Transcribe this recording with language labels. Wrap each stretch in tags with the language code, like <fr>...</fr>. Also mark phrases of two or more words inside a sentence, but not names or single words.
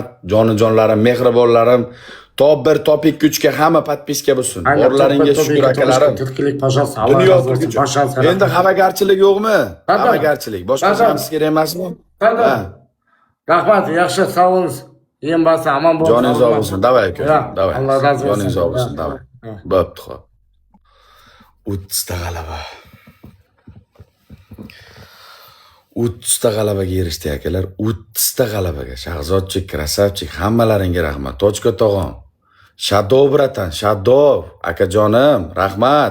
<uz>Jonajonlarim, mehribonlarim. Top 1, top 2 ga hamma podpiska bo'lsin. Borlaringga shukr akalarim. Turklik, пожалуйста. Dunyo turkichi. Endi xafagarchilik yo'qmi? Xafagarchilik. Boshqa narsa kerak emasmi? Ha. Rahmat, yaxshi, sog' bo'lsiz. Ем basa aman bo'lsin. Joningiz sog' bo'lsin. Davay aka. Davay.</uz> <tr>Allah razı olsun.</tr> <uz>Joningiz sog' bo'lsin. Davay. Bo'pti, xo'p. 30 ta g'alaba. 30 ta g'alabaga erishdik akalar. 30 ta g'alabaga. Shahzodchik, Krasavchik, hammalaringga rahmat. Tochka tog'am. Shadov bratan, Shadov, akajonim, rahmat.</uz>